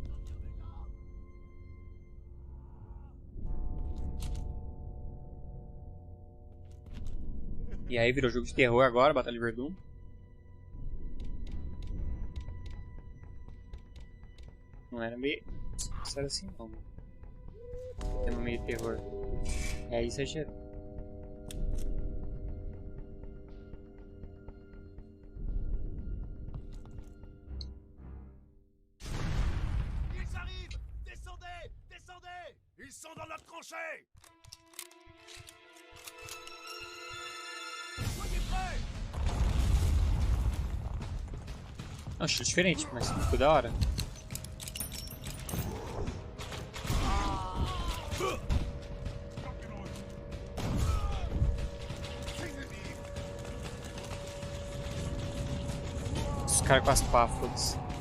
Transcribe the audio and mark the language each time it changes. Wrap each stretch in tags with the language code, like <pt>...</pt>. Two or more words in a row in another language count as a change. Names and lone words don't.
<pt>E aí virou jogo de terror agora, Batalha de Verdun. Não era meio... Não era assim não. Tema meio terror. É exagerado.</pt> <fr>Ils sont dans notre tranchée! Soyez prêts!</fr> <pt>É um estilo diferente, mas ficou da hora. Os caras com as páfulas.</pt>